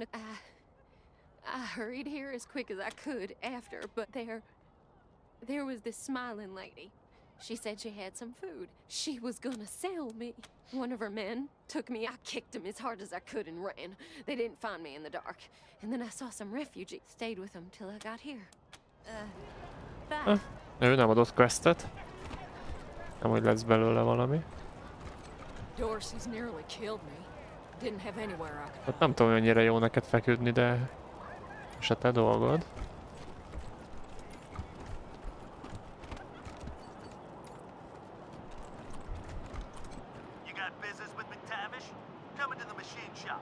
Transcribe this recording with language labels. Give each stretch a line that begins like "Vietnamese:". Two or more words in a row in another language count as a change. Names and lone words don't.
English: I hurried here as quick as I could after, but there was this smiling lady. She said she had some food. She was gonna sell me. One of her men took me. I kicked him as hard as I could and ran. They didn't find me in the dark. And then I saw some refugees. Stayed with them till I got here. Bye.
Hungarian: Ő nem adott questet. Nem, hogy lesz belőle valami.
English: Dorsey's nearly killed me. Didn't have anywhere I could.
Hungarian: Hát nem tudom, hogy annyira jó neked feküdni, de... És a te dolgod.
English: You got business with McTavish? Come into the machine shop.